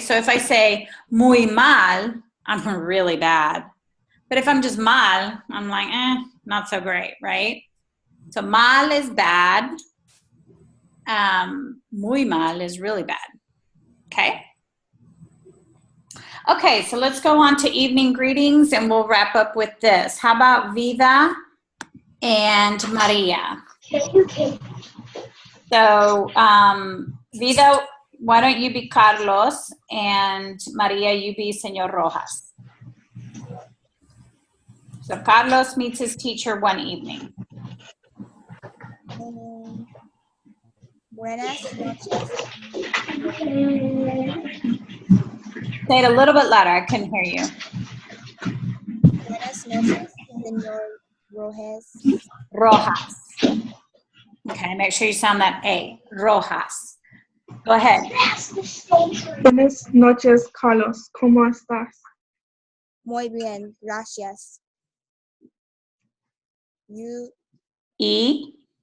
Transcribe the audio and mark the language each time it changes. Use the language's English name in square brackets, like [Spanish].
[English] So if I say [Spanish] muy mal, [English] I'm really bad. But if I'm just mal, I'm like, not so great, right? So mal is bad. Muy mal is really bad, okay? Okay, so let's go on to evening greetings and we'll wrap up with this. How about Vida and Maria? So, Vida, why don't you be Carlos and Maria, you be Señor Rojas. So Carlos meets his teacher one evening. [Spanish] Buenas noches. [English] Say it a little bit louder, I couldn't hear you. [Spanish] Buenas noches, Señor Rojas. Rojas. [English] Okay, make sure you sound that A. Rojas. Go ahead. [Spanish] Buenas noches, Carlos. ¿Cómo estás? Muy bien, gracias. You Y